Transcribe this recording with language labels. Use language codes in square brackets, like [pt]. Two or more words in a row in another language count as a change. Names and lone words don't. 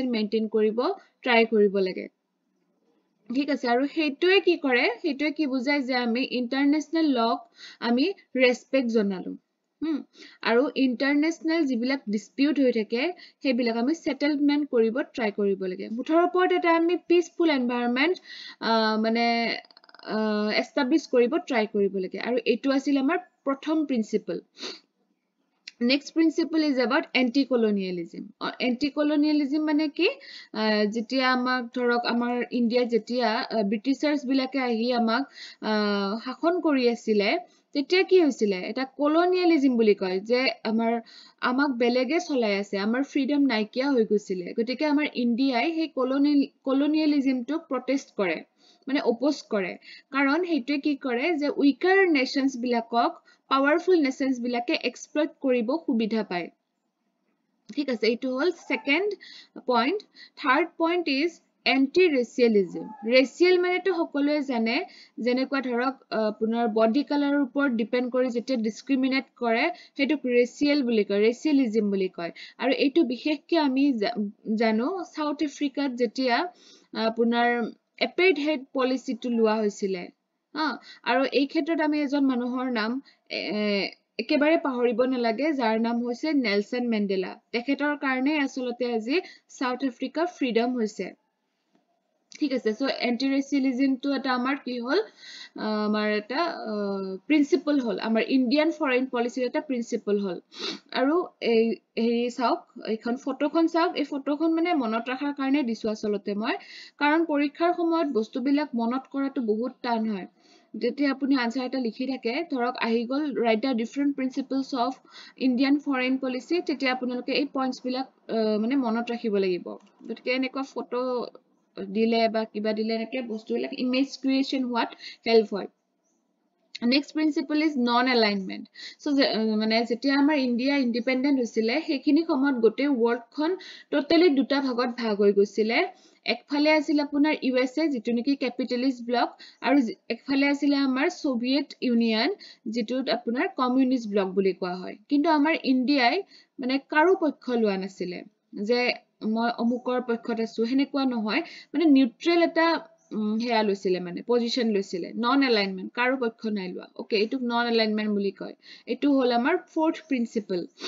[as] মেইনটেইন কৰিব ট্ৰাই কৰিব লাগে ঠিক আছে আৰু হেতুৱে কি কৰে হেতুৱে কি বুজায় যে আমি [en] international law [as] আমি ৰেসপেক্ট জনালো আৰু ইন্টাৰনেশনাল যিবিলাক ডিসপিউট হৈ থাকে হেবিলাক আমি সেটেলমেন্ট কৰিব ট্ৰাই কৰিব লাগে মুঠৰ ওপৰত এটা আমি [en] peaceful environment [as] মানে এস্টাবলিশ কৰিব ট্ৰাই কৰিব লাগে আৰু এটো আছিল আমাৰ প্ৰথম প্ৰিন্সিপল [en] Next principle is about anti-colonialism. [as] Anti-colonialism মানে কি যেতিয়া আমাক ধৰক আমাৰ ইণ্ডিয়া যেতিয়া ব্ৰিটিছাৰ্ছ বিলাকে আহি আমাক শাসন কৰি আছিল তেতিয়া কি হৈছিল এটা কলোনিয়ালিজম বুলি কয় যে আমাক বেলেগে চলাই আছে আমাৰ ফ্ৰীডম নাইকিয়া হৈ গৈছিল গতিকে আমাৰ ইণ্ডিয়াই সেই কলোনিয়ালিজমটোক প্ৰটেষ্ট কৰে মানে অপোজ কৰে কাৰণ হেতুৱে কি কৰে যে [en] weaker nations [as] বিলাকক [en] powerful nations [as] বিলাকে exploit কৰিব সুবিধা পায় ঠিক আছে এটো হল [en] second point third point is anti racialism racial [as] মানে তো সকলোৱে জানে যেনেকুৱা ধৰক আপোনাৰ বডি কালাৰৰ ওপৰত ডিপেন্ড কৰি যেতিয়া ডিসক্ৰিমিনেট কৰে হেতুক racial বুলি কয় racialism বুলি কয় আৰু এটো বিশেষকৈ আমি জানো সাউথ আফ্ৰিকাত যেতিয়া আপোনাৰ [en] apartheid policy [as] টো লোৱা হৈছিল আৰু এই ক্ষেত্ৰত আমি এজন মানুহৰ নাম একেবাৰে পাহৰিব নালাগে যাৰ নাম হৈছে নেলসন মেণ্ডেলা তেখেতৰ কাৰণে আসলতে আজি সাউথ আফ্ৰিকা ফ্ৰীডম হৈছে ঠিক আছে সো [en] anti racialism [as] টো এটা আমাৰ কি হল আমাৰ এটা প্ৰিন্সিপল হল আমাৰ [en] Indian foreign policy [as] এটা প্ৰিন্সিপল হল আৰু এই হেৰি চাওক এইখন ফটোখন চাওক এই ফটোখন মানে মনত ৰাখাৰ কাৰণে দিছো আসলতে মই কাৰণ পৰীক্ষাৰ সময়ত বস্তুবিলাক মনত কৰাটো বহুত টান হয় যেতিয়া আপুনি আনসাৰ এটা লিখি থাকে ধৰক আহি গল [en] write the different principles of Indian foreign policy [as] তেতিয়া আপোনালোকে এই পইণ্টছ বিলাক মানে মনত ৰাখিব লাগিব গতিকে এনেকুৱা ফটো দিলে বা কিবা দিলে এনেকে বস্তুবিলাক [en] image creation [as] হোৱাত হেল্প হয় [en] Next principle is non-alignment. [as] So মানে যেতিয়া আমাৰ ইণ্ডিয়া ইণ্ডিপেণ্ডেণ্ট হৈছিলে সেইখিনি সময়ত গোটেই ৱৰ্ল্ডখন টোটেলি দুটা ভাগত ভাগ হৈ গৈছিলে একফালে আছিল আপোনাৰ USA যিটো নেকি [en] capitalist bloc [as] আৰু একফালে আছিল আমাৰ সোভিয়েট ইউনিয়ন যিটোত আপোনাৰ [en] communist bloc [as] বুলি কোৱা হয় কিন্তু আমাৰ ইণ্ডিয়াই মানে কাৰো পক্ষ লোৱা নাছিলে যে মই অমুকৰ পক্ষত আছো হেনেকুৱা নহয় মানে নিউট্ৰেল এটা হেয়া লৈছিলে মানে পজিশন লৈছিলে [en] non alignment [as] কাৰো পক্ষ নাই লোৱা ওকে এটুক [en] non alignment [as] বুলি কয় এটু হল আমাৰ [en] fourth principle